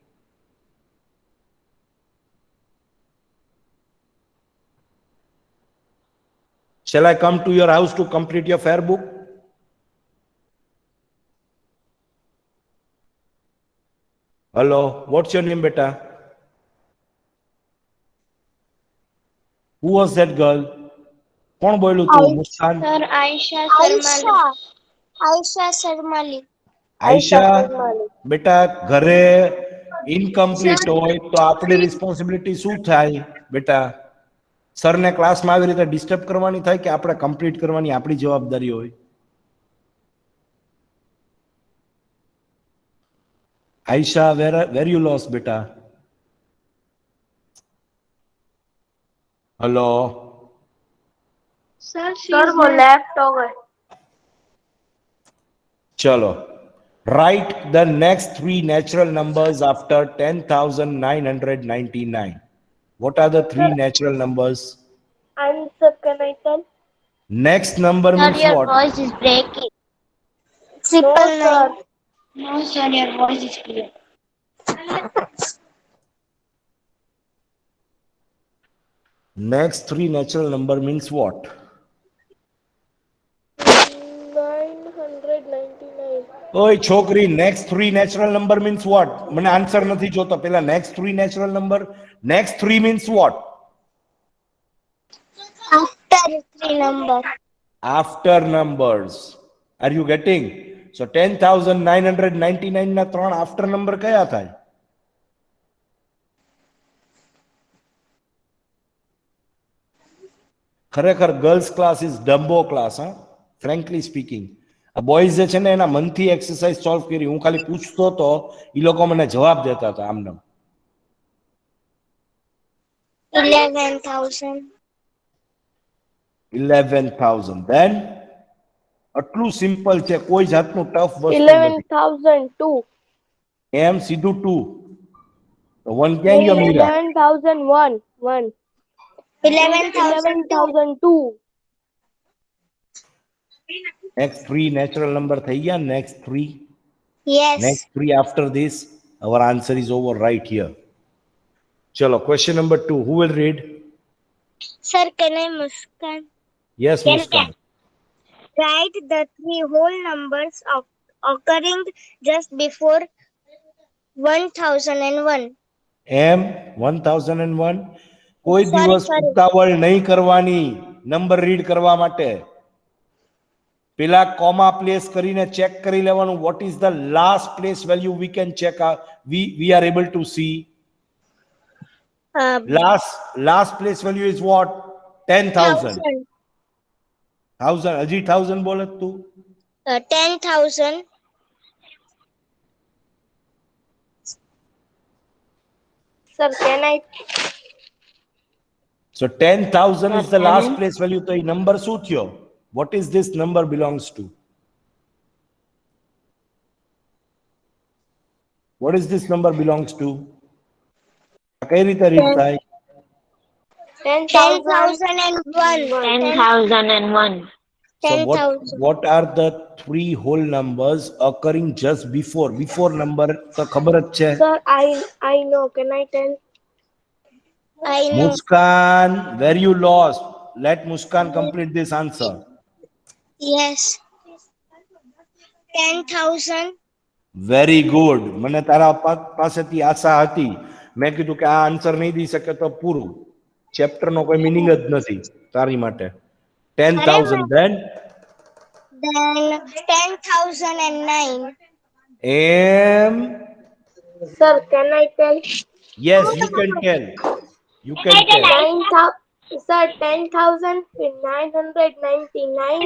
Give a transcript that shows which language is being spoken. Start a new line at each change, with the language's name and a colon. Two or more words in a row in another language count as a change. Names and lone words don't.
English: Shall I come to your house to complete your fair book? Hello, what's your name, beta? Who was that girl?
Hindi: कौन बोलू तू? मुस्कान?
English: Sir, Aisha Sarmali. Aisha Sarmali. આયશા Sarmali.
Gujarati: બેટા ઘરે ઇનકમ્પ્લીટ હોય તો આપણી રિસ્પોન્સિબિલિટી શું થાય બેટા? સરને ક્લાસમાં આવી રીતે ડિસ્ટર્બ કરવાની થાય કે આપણે કમ્પ્લીટ કરવાની આપણી જવાબદારી હોય? આયશા,
English: where you lost બેટા?
Hindi: हेलो Sir, वो लेफ्ट हो गए. चलो.
English: Write the next three natural numbers after 10,999. What are the three natural numbers? Answer, can I tell? Next number Sir, means your what? voice is breaking. No, Triple sir. nine. No, sir, your voice is clear. Next three natural number means what? 999.
Gujarati: ઓય છોકરી,
English: next three natural number means what?
Gujarati: મને આન્સર નથી જોતો.
English: પેલા next three natural number. Next three means what? After three number. After numbers. Are you getting?
Gujarati: So 10,999 ના ત્રણ
English: after number
Gujarati: કયા થાય?
English: ખરેખર girls class is dumbo class, હા, frankly speaking.
Gujarati: આ બોયઝ જે છે ને એના મનથી
English: exercise solve
Gujarati: કરી. હું ખાલી પૂછતો તો એ લોકો મને જવાબ દેતા હતા આમને. 11,000. 11,000. Then આટલું સિમ્પલ છે, કોઈ જાતનું ટફ વસ્તુ નથી. 11,002. એમ સીધું 2. તો 1 ક્યાં ગયો મીરા? 11,001. 1. 11,002. 11,002.
English: Next three natural number
Gujarati: થઈ ગયા.
English: Next three. Yes. Next three after this. Our answer is over right here. Chalo, question number 2. Who will read? Sir, can I Muskan? Yes, Can Muskan. Write the three whole numbers of occurring just before 1001.
Gujarati: M 1001. કોઈ
English: Sorry,
Gujarati: દિવસ
English: sorry.
Gujarati: ઉતાવળ નહીં કરવાની
English: number read
Gujarati: કરવા માટે. પેલા
English: comma place
Gujarati: કરીને ચેક કરી લેવાનું.
English: what is the last place value we can check we are able to see? Last place value is what? 10,000. 1000.
Gujarati: હજી 1000 બોલે તું? 10,000.
English: Sir, can I? So 10,000 is the last place value.
Gujarati: તો એ નંબર શું થયો?
English: What is this number belongs to? What is this number belongs to?
Gujarati: કઈ રીતે રીડ થાય? 10,001. 10,001.
English: So 10,000. what are the three whole numbers occurring just before number
Gujarati: તો ખબર જ છે.
English: Sir, I know. Can I tell? I know. Muskan, where you lost? Let Muskan complete this answer. Yes. 10,000. very good.
Gujarati: મને તારા પાસેથી આશા હતી. મેં કીધું કે આ આન્સર નહીં દઈ શકે તો પૂરું. ચેપ્ટરનો કોઈ મિનિંગ જ નથી તારી માટે.
English: 10,000 then Then 10,009. M. Sir, can I tell? Yes, you can tell. You can tell. 9,000. Sir, 10,999.